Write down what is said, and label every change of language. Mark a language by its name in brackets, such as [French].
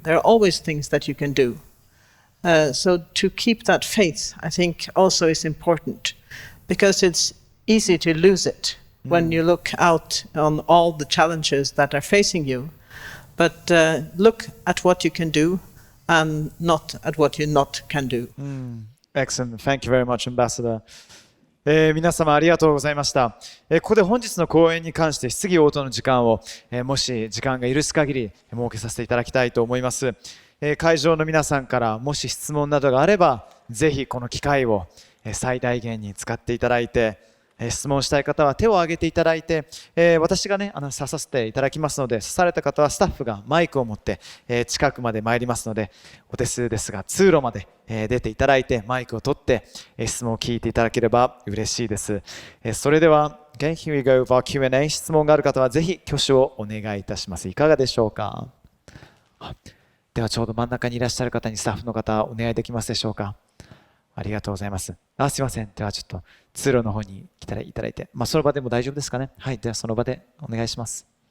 [English] There are always things that you can do. So to keep that faith, I think, also is important, because it's easy to lose it when you look out on all the challenges that are facing you. But look at what you can do and not at what you not can do. Excellent. Thank you very much, Ambassador. [Japanese] 皆様ありがとうございました。ここで本日の講演に関して質疑応答の時間を、もし時間が許す限り設けさせていただきたいと思います。会場の皆さんからもし質問などがあれば、ぜひこの機会を最大限に使っていただいて、質問したい方は手を挙げていただいて、私がね、指させていただきますので、指された方はスタッフがマイクを持って、近くまで参りますので、お手数ですが通路まで、出ていただいて、マイクを取って、質問を聞いていただければ嬉しいです。それでは、 [English] Again, here we go for Q&A。 [Japanese] 質問がある方はぜひ挙手をお願いいたします。いかがでしょうか。ではちょうど真ん中にいらっしゃる方にスタッフの方お願いできますでしょうか。ありがとうございます。すいません。ではちょっと通路の方に来ていただいて、その場でも大丈夫ですかね。はい。ではその場でお願いします。